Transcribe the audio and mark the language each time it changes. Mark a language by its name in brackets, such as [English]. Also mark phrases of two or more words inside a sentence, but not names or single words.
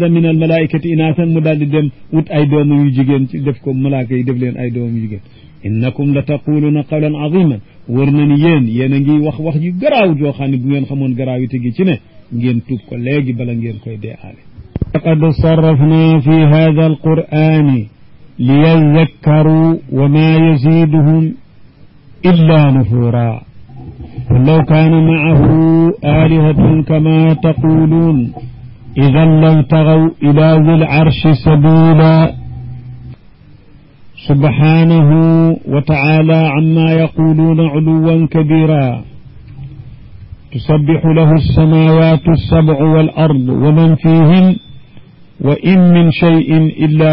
[Arabic] من الملائكة إناثا [Wolof] mu daal di dem wut ay doomu yu jigéen ci def ko malaaka yi def leen ay doomu yu jigéen [Arabic] إنكم لتقولون قولا عظيما [Wolof] wër na ni yéen a ngi wax yu garaaw joo xam ne bu ngeen xamoon garaaw yi tegi ci ne ngeen tuub ko léegi bala ngeen koy dee aale [Arabic] لقد صرفنا في هذا القرآن ليذكروا وما يزيدهم إلا نفورا ولو كان معه آلهة كما تقولون إذا لابتغوا إلى ذي العرش سبيلا سبحانه وتعالى عما يقولون علوا كبيرا تسبح له السماوات السبع والأرض ومن فيهن وإن من شيء إلا